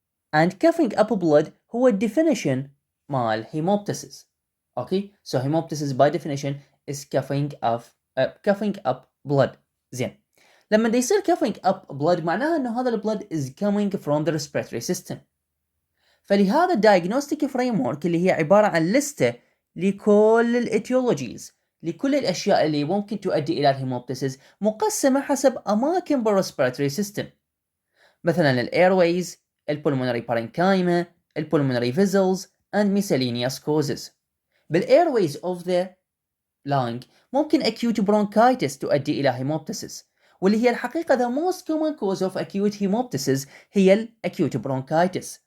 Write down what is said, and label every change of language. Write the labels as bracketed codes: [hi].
[en] And coughing up blood [ar] هو [en] definition [ar] مال [en] hemoptysis. Okay, so hemoptysis by definition is coughing up blood. [ar] زين. لما دا يصير [en] coughing up blood [ar] معناها انه هذا [en] blood is coming from the respiratory system. [ar] فلهذا [en] diagnostic framework [ar] اللي هي عبارة عن لستة لكل الاتيولوجيز، لكل الاشياء اللي ممكن تؤدي الى الهيموبتيسيس، مقسمة حسب اماكن بالرespiratory system. مثلا الايرويز، [en] البulmonary parenchyma، الpulmonary vessels and miscellaneous causes. بالايرويز of the lung [ar] ممكن [en] acute bronchitis [ar] تؤدي الى [en] hemoptysis، [ar] واللي هي الحقيقة [en] the most common cause of acute hemoptysis هي acute bronchitis.